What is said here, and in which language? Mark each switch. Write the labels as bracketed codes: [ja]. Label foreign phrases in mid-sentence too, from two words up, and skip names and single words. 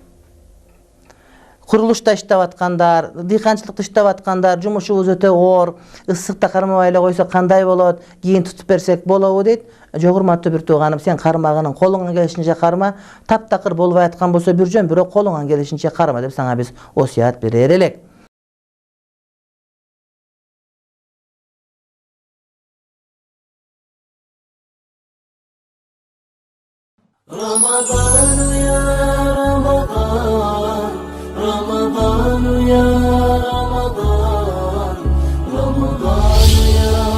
[ky] Курулушта иштеп аткандар, дыйканчылыкта иштеп аткандар, жумушубуз өтө оор, ысыкта кармабай эле койсок кандай болот, кийин тутуп берсек болобу дейт. Жок, урматтуу бир тууганым, сен кармагының колуңан келишинче карма, таптакыр болбой аткан болсо бир жөн, бирок колуңан келишинче карма деп сага биз осуят берер элек. [ar] رمضان يا رمضان رمضان يا رمضان رمضان يا